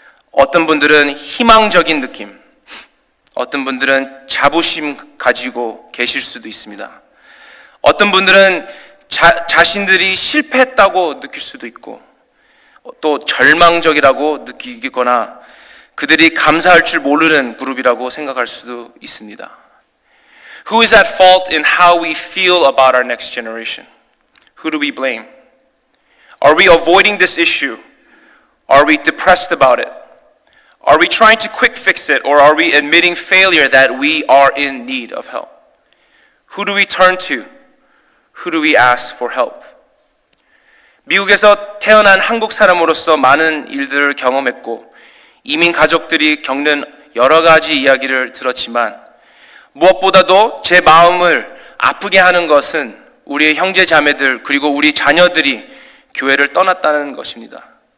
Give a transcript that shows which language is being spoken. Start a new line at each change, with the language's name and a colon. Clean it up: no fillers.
Korean: 어떤 분들은 희망적인 느낌, 어떤 분들은 자부심 가지고 계실 수도 있습니다. 어떤 분들은 자신들이 실패했다고 느낄 수도 있고, 또 절망적이라고 느끼거나 그들이 감사할 줄 모르는 그룹이라고 생각할 수도 있습니다.
English: Who is at fault in how we feel about our next generation? Who do we blame? Are we avoiding this issue? Are we depressed about it? Are we trying to quick fix it, or are we admitting failure that we are in need of help? Who do we turn to? Who do we ask for help?
Korean: 미국에서 태어난 한국 사람으로서 많은 일들을 경험했고, 이민 가족들이 겪는 여러 가지 이야기를 들었지만, 무엇보다도 제 마음을 아프게 하는 것은 우리의 형제 자매들 그리고 우리 자녀들이 교회를 떠났다는 것입니다.